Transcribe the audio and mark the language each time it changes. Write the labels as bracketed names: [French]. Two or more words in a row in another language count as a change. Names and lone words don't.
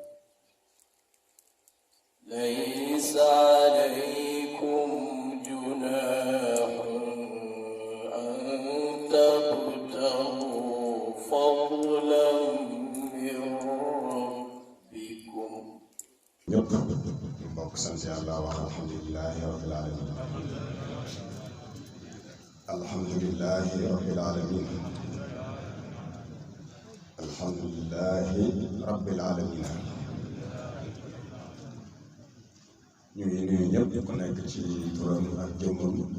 [Arabic] ليس عليكم جناح أن تبتغوا فضلا من ربكم. [Wolof] mbokk sant yàlla wax [Arabic] الحمد لله رب العالمين الحمد لله رب العالمين الحمد لله رب العالمين [Wolof] ñu ngi nuyu ñëpp ku nekk ci turam ak jëmmam